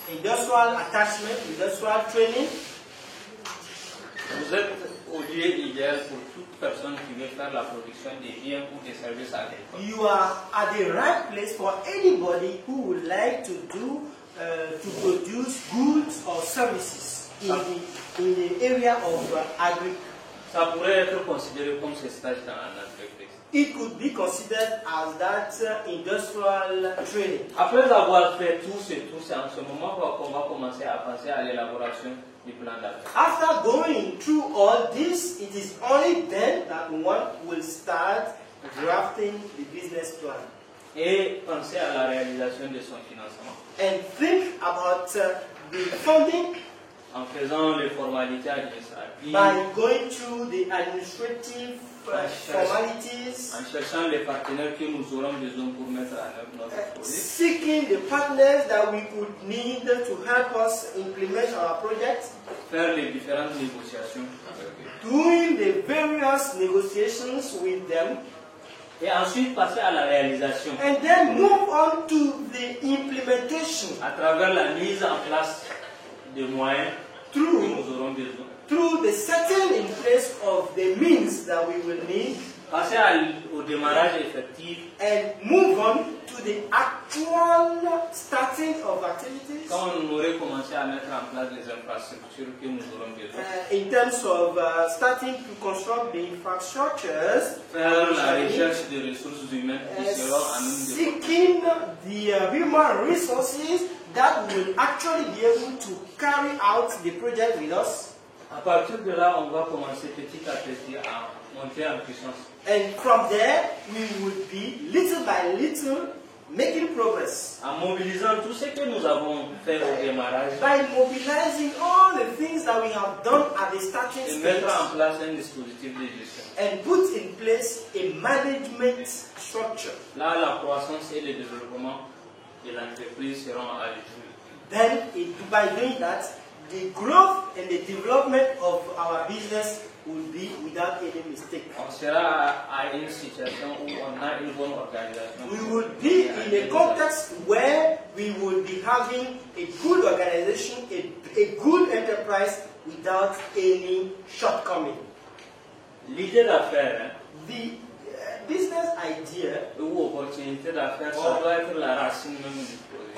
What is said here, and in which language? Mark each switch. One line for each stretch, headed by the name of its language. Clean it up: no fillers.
English: Industrial attachment, industrial training.
French: Vous êtes au lieu idéal pour toute personne qui veut faire la production des biens ou des services agricoles.
English: You are at the right place for anybody who would like to do to produce goods or services in the area of agriculture.
French: Ça pourrait être considéré comme ce stage dans l'entreprise.
English: It could be considered as that industrial training.
French: Après avoir fait tout, c'est en ce moment qu'on va commencer à penser à l'élaboration du plan d'affaires.
English: After going through all this, it is only then that one will start drafting the business plan.
French: Et penser à la réalisation de son financement.
English: And think about the funding.
French: En faisant les formalités administratives.
English: By going through the administrative formalities.
French: En cherchant les partenaires que nous aurons besoin pour mettre en œuvre notre projet.
English: Seeking the partners that we could need to help us implement our project.
French: Faire les différentes négociations avec eux.
English: Doing the various negotiations with them.
French: Et ensuite passer à la réalisation.
English: And then move on to the implementation.
French: À travers la mise en place de moyens que nous aurons besoin.
English: Through the setting in place of the means that we will need,
French: passer au démarrage effectif,
English: and move on to the actual starting of activities.
French: quand on aurait commencé à mettre en place les infrastructures que nous aurons besoin.
English: In terms of starting to construct the infrastructures,
French: Faire la recherche des ressources humaines qui seront à nous de
English: seeking the human resources that will actually be able to carry out the project with us.
French: À partir de là, on va commencer petit à petit à monter en puissance.
English: And from there, we would be little by little making progress.
French: En mobilisant tout ce que nous avons fait au démarrage
English: By mobilizing all the things that we have done at the starting
French: et
English: stage
French: mettre en place un dispositif de gestion.
English: and put in place a management structure.
French: Là, la croissance et le développement de l'entreprise seront à l'étude.
English: Then, by doing that, the growth and the development of our business will be without any mistake.
French: On sera à une situation où on a une bonne organisation.
English: We will be in a context where we will be having a good organization, a good enterprise without any shortcoming.
French: L'idée d'affaires
English: The business idea
French: ou opportunité d'affaires, ça doit être la racine même du projet.